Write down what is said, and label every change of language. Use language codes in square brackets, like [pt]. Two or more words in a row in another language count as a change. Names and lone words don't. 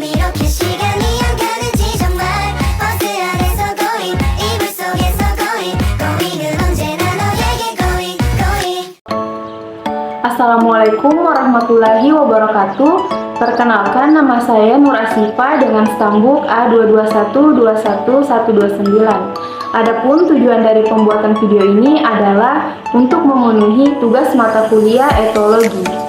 [ko] 이렇게 시간이 안 가는지 정말 버스 안에서 고잉 이불 속에서 고잉 고잉은 언제나 너에게 [en] going going. [ar] السلام عليكم ورحمة الله وبركاته. [id] Perkenalkan, nama saya Nur Asifa dengan stambuk A221211129. Adapun tujuan dari pembuatan video ini adalah untuk memenuhi tugas mata kuliah etologi.